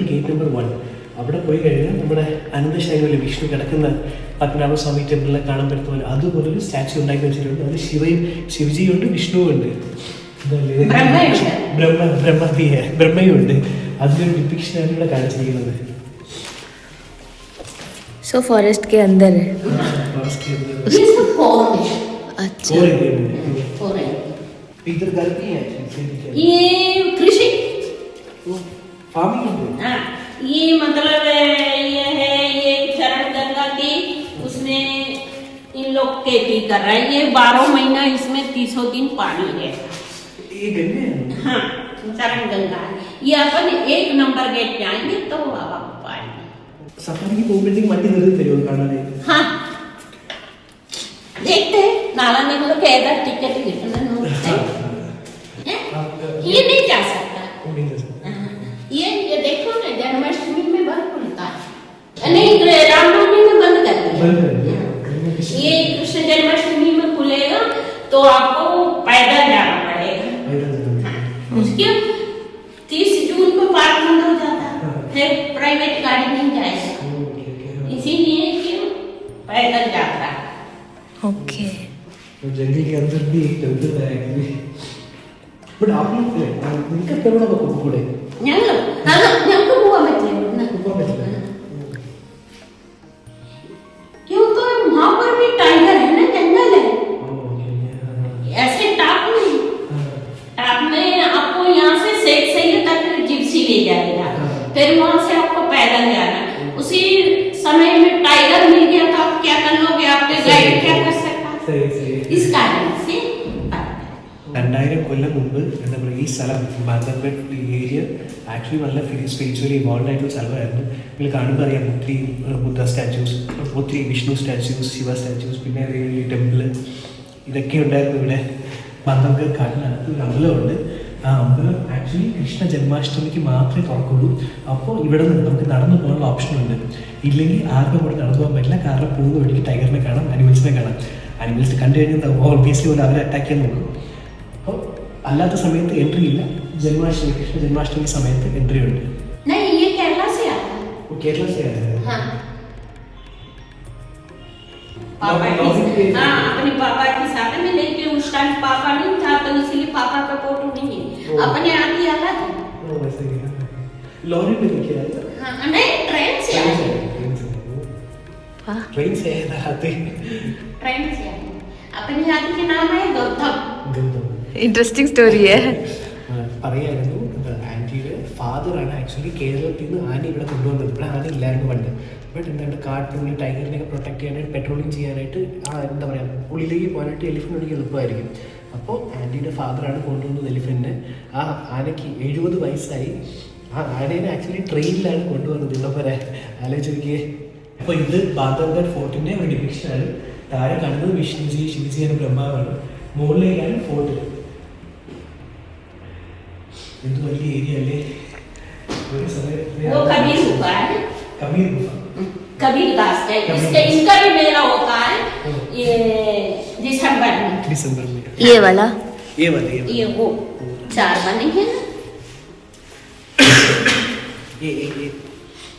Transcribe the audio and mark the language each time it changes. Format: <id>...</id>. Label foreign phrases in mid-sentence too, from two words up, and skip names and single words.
<ml>ഗേറ്റ് നമ്പർ 1 അവിടെ പോയി കഴിഞ്ഞാൽ നമ്മുടെ അനന്തശൈലിയിൽ വിഷ്ണു കിടക്കുന്ന പത്മനാഭസ്വാമി ടെമ്പിളിലെ കാണാൻ പറ്റുന്ന പോലെ അതുപോലൊരു സ്റ്റാച്ചു ഉണ്ടാക്കി വെച്ചിട്ടുണ്ട്. അത് ശിവജിയുണ്ട്, വിഷ്ണുവുണ്ട്, ബ്രഹ്മയുണ്ട്. അതിലൊരു ഡിപ്പിക്ഷനാണ് ഇവിടെ കാണിച്ചിരിക്കുന്നത്.</ml> <en>so forest</en> <hi>के अंदर है. फॉरेस्ट के अंदर. अच्छा. इधर घर भी है. ये कृषि फार्मिंग. ये मतलब ये है, ये चरण गंगा की उसमें इन लोग खेती कर रहा है. ये 12 महीना इसमें 300 दिन पानी है. ये गंगा है. हाँ, चरण गंगा. ये अपन 1 नंबर गेट जाएंगे तो बाबा पाएंगे.</hi> <ml>सफारी की പോകുമ്പോഴത്തേക്ക് വണ്ടി നിർത്തി തരുമോ കാണാനായിട്ട്?</ml> <hi>हाँ, देखते हैं नाला में मतलब कैसा टिकट कितना नोटते. ये नहीं जा सकता. ये देखो ना जन्माष्टमी में बंद खुलता है. नहीं, रामनवमी में बंद कर दिया. ये कृष्ण जन्माष्टमी में खुलेगा तो आपको पैदल जाना पड़ेगा. उसके 30 जून को पार्क बंद हो जाता है. फिर प्राइवेट गाड़ी नहीं जाएगा. इसीलिए क्यों पैदल यात्रा. ओके. तो जंगल के अंदर भी एक टेम्पल है एक्चुअली. बट आप लोग इनका करना बहुत बड़े.</hi> <ml>ഞങ്ങൾക്ക് പോകാൻ പറ്റില്ല.</ml> <hi>क्योंकि वहाँ पर भी टाइगर है ना, जंगल है. ऐसे टॉप में आपको यहाँ से शेख सैयद तक जिप्सी ले जाएगा. फिर वहाँ से आपको पैदल जाना. उसी समय में टाइगर मिल गया तो आप क्या कर लोगे? आपके गाइड क्या कर सकता? इस कारण से</hi> <ml>2000 കൊല്ലം മുമ്പ് എന്താ പറയുക ഈ സ്ഥലം ബാന്ധവ്ഗഡ്</ml> <en>area actually</en> <ml>നല്ല</ml> <en>spiritually evolve</en> <ml>ആയിട്ടുള്ള സ്ഥലമായിരുന്നു. നിങ്ങൾ കാണുമ്പോൾ അറിയാം ഒത്തിരി ബുദ്ധ സ്റ്റാച്യൂസ്, ഒത്തിരി വിഷ്ണു സ്റ്റാച്യൂസ്, ശിവ സ്റ്റാച്യൂസ്, പിന്നെ ടെമ്പിൾ ഇതൊക്കെ ഉണ്ടായിരുന്നു ഇവിടെ. ബാന്ധവ്ഗഡ് കാട്ടിനകത്ത് ഒരു അമ്പലമുണ്ട്. ആ അമ്പലം ആക്ച്വലി കൃഷ്ണ ജന്മാഷ്ടമിക്ക് മാത്രമേ തുറക്കുള്ളൂ. അപ്പോൾ ഇവിടെ നിന്ന് നമുക്ക് നടന്നു പോകാനുള്ള ഓപ്ഷനുണ്ട്. ഇല്ലെങ്കിൽ ആർക്കും കൂടെ നടന്നു പോകാൻ പറ്റില്ല. കാരണം പോകുന്ന വഴിക്ക് ടൈഗറിനെ കാണാം, അനിമൽസിനെ കാണാം. അനിമൽസ് കണ്ടു കഴിഞ്ഞാൽ ഓൾബിയസ്ലി പോലെ അവരെ അറ്റാക്ക് ചെയ്യാൻ നോക്കും. അപ്പോൾ അല്ലാത്ത സമയത്ത് എൻട്രി ഇല്ല. ജന്മാഷ്ടമി കൃഷ്ണ ജന്മാഷ്ടമി സമയത്ത് എൻട്രി ഉണ്ട്.</ml> <hi>केरला से आया. केरला से आया है. हाँ. अपने पापा के साथ में, लेकिन उस टाइम पापा नहीं था तो इसलिए पापा का फोटो नहीं है. अपने आप ही आया था. लॉरी में लेके आया था. हाँ, नहीं ट्रेन से आया. ट्रेन से आया था. ट्रेन से आया. अपने हाथी के नाम है गौतम.</hi> <en>interesting story</en> <hi>है.</hi> <ml>പറയായിരുന്നു ആൻറ്റിയുടെ ഫാദറാണ് ആക്ച്വലി കേരളത്തിൽ നിന്ന് ആന ഇവിടെ കൊണ്ടുവന്നത്. ഇവിടെ ആന ഇല്ലായിരുന്നു പണ്ട്. ബട്ട് എന്താണ് കാട്ടിനുള്ളിൽ ടൈഗറിനെയൊക്കെ പ്രൊട്ടക്ട് ചെയ്യാനായിട്ട്, പെട്രോളിങ് ചെയ്യാനായിട്ട്, എന്താ പറയുക, ഉള്ളിലേക്ക് പോകാനായിട്ട് എലിഫൻ്റ് ഉണ്ടെങ്കിൽ എളുപ്പമായിരിക്കും. അപ്പോൾ ആൻറ്റിയുടെ ഫാദറാണ് കൊണ്ടുവന്നത് എലിഫൻറ്റിനെ. ആ ആനയ്ക്ക് 70 വയസ്സായി. ആ ആനേനെ ആക്ച്വലി ട്രെയിനിലാണ് കൊണ്ടുവന്നത്. ഇവിടെ പോലെ ആലോചിച്ചിരിക്കേ. അപ്പോൾ ഇത് ബാന്ധവ്ഗഡ് ഫോർട്ടിൻ്റെ ഒരു ഡിപിക്ഷനാണ്. താഴെ കാണുന്നത് വിഷ്ണുജി, ശിവജി എന്ന ബ്രഹ്മാവാണ്. മുകളിലേക്കാണ് ഫോർട്ട്. എന്ത് വലിയ ഏരിയ അല്ലേ. ഒരു</ml> <hi>कबीर गुफा है. कबीर गुफा. कबीर दास है. इसका इनका भी मेला होता है ये दिसंबर में. ये वाला ये वो 4 बने हैं ना. ये वाला</hi>